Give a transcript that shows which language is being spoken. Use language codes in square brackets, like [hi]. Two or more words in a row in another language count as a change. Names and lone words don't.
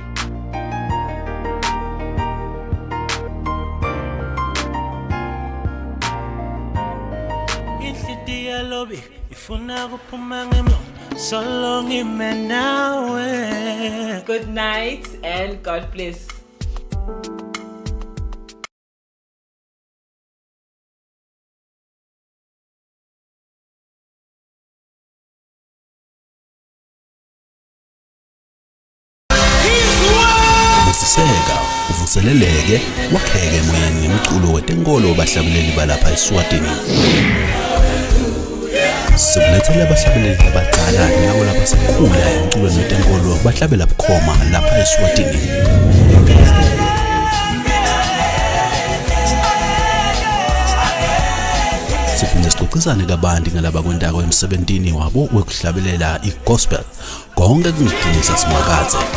[en] Good night and God bless. [ss] Usiseka, uvuseleleke, wakheke emoyeni ngemculo wetenkolo bahlabeleli balapha eSwatini. Sikulethele abahlabeleli abadala nabo lapha sikhula emculweni wetenkolo bahlabela bukhoma lapha eSwatini. Siphinde sixoxisane kabanti ngalaba kwentako emsebentini wabo wokuhlabelela igospel konke kungidinisa simakathe.